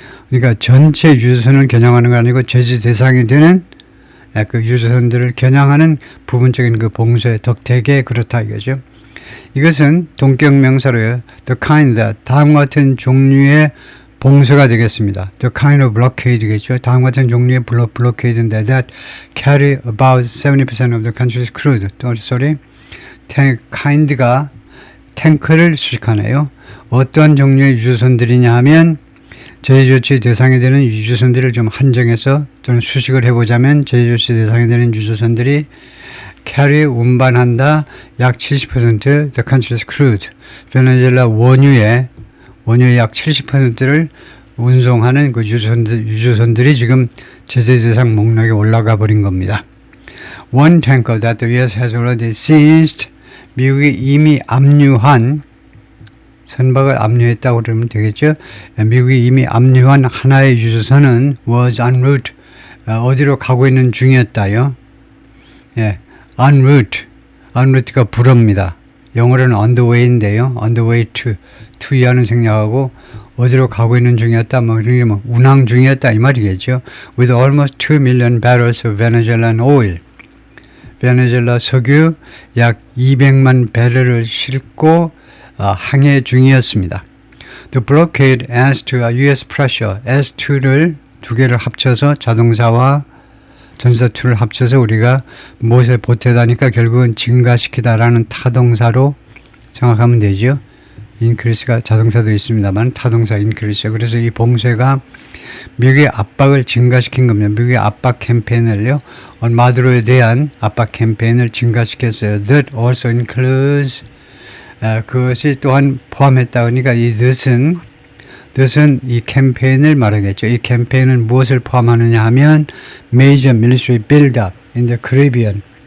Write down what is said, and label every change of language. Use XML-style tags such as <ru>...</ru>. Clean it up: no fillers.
<ko>그러니까 전체 유조선을 겨냥하는 거 아니고 제재 대상이 되는 그 유조선들을 겨냥하는 부분적인 그 봉쇄 덕택에 그렇다 이거죠. 이것은 동격명사로요.</ko> <en>The kind that</en> <ko>다음과 같은 종류의 봉쇄가 되겠습니다.</ko> <en>The kind of blockade겠죠.</en> <ko>다음과 같은 종류의 블로케이드인데</ko> <en>that carry about 70% of the country's crude.</en> <ko>kind가 탱크를 수식하네요. 어떠한 종류의 유조선들이냐 하면 제재조치 대상이 되는 유조선들을 좀 한정해서 또는 수식을 해보자면 제재조치 대상이 되는 유조선들이 carry 운반한다 약 70%</ko> <en>the country's crude.</en> <ko>베네수엘라 원유의 약 70%를 운송하는 그 유조선들이 지금 제재 대상 목록에 올라가 버린 겁니다.</ko> <en>One tanker that the U.S. has already seized.</en> <ko>미국이 이미 압류한 선박을 압류했다고 그러면 되겠죠. 미국이 이미 압류한 하나의 유조선은</ko> <en>was en route.</en> <ko>어디로 가고 있는 중이었다요. 예, en route가 불어입니다. 영어로는 on the way인데요. on the way to 이하는 생략하고 어디로 가고 있는 중이었다. 운항 중이었다 이 말이겠죠.</ko> <en>With almost 2 million barrels of Venezuelan oil.</en> <ko>베네수엘라 석유 약 200만 배럴을 싣고 항해 중이었습니다.</ko> <en>The blockade adds to U.S. pressure.</en> <ko>S2를 두 개를 합쳐서 자동사와 전사2를 합쳐서 우리가 무엇에 보태다니까 결국은 증가시키다라는 타동사로 생각하면 되죠. increase가 자동사도 있습니다만 타동사 increase. 그래서 이 봉쇄가 미국의 압박을 증가시킨 겁니다. 미국의 압박 캠페인을요. 마두로에 대한 압박 캠페인을 증가시켰어요.</ko> <en>That also includes</en> <ko>그것이 또한 포함했다. 그러니까 이 that은 이 캠페인을 말하겠죠. 이 캠페인은 무엇을 포함하느냐 하면</ko> <en>major military build-up in the Caribbean.</en>